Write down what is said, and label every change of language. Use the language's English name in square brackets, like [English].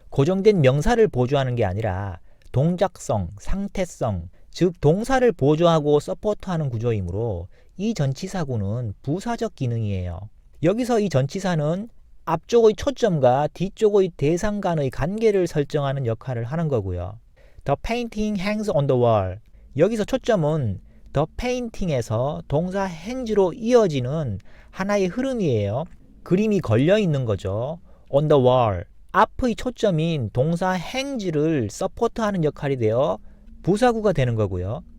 [Korean] 고정된 명사를 보조하는 게 아니라 동작성, 상태성, 즉 동사를 보조하고 서포트하는 구조이므로 이 전치사구는 부사적 기능이에요. 여기서 이 전치사는 앞쪽의 초점과 뒤쪽의 대상 간의 관계를 설정하는 역할을 하는 거고요. [English] The painting hangs on the wall. [Korean] 여기서 초점은 the painting 에서 동사 hang로 이어지는 하나의 흐름이에요. 그림이 걸려 있는 거죠. on the wall. 앞의 초점인 동사 hangs를 서포트하는 역할이 되어 부사구가 되는 거고요.